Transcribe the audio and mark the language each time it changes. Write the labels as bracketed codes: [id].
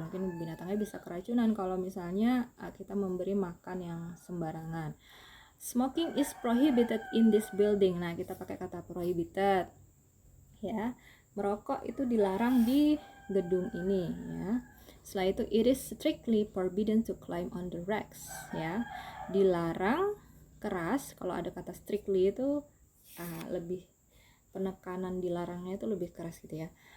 [id] Mungkin binatangnya bisa keracunan kalau misalnya kita memberi makan yang sembarangan. [en] Smoking is prohibited in this building. [id] Nah, kita pakai kata prohibited ya. Merokok itu dilarang di gedung ini ya. Setelah itu [en] it is strictly forbidden to climb on the racks [id] ya. Dilarang keras, kalau ada kata strictly itu lebih penekanan dilarangnya itu lebih keras gitu ya.